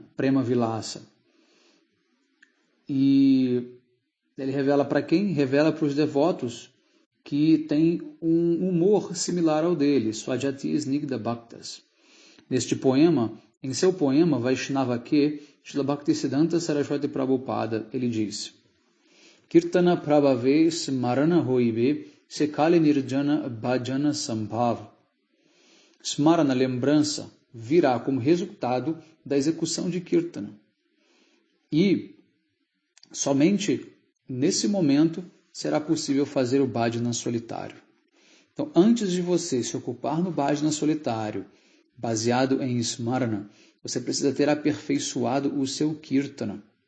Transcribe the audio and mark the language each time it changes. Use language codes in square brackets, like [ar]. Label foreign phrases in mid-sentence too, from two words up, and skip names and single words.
[pt] Prema Vilasa. E ele revela para quem? Revela para os devotos que têm um humor similar ao dele, [sa] स्वजाति स्निग्ध भक्त. [pt] Em seu poema Vaishnava Ke, Srila Bhaktisiddhanta Saraswati Prabhupada, ele diz: [bn] কীর্তন প্রভাবে স্মরণ হইবে সেকালে নির্জন ভজন সম্ভব. [pt] Smarana, lembrança, virá como resultado da execução de Kirtana. E somente nesse momento será possível fazer o bhajana solitário. Então, antes de você se ocupar no bhajana solitário, baseado em Smarana, você precisa ter aperfeiçoado o seu Kirtana.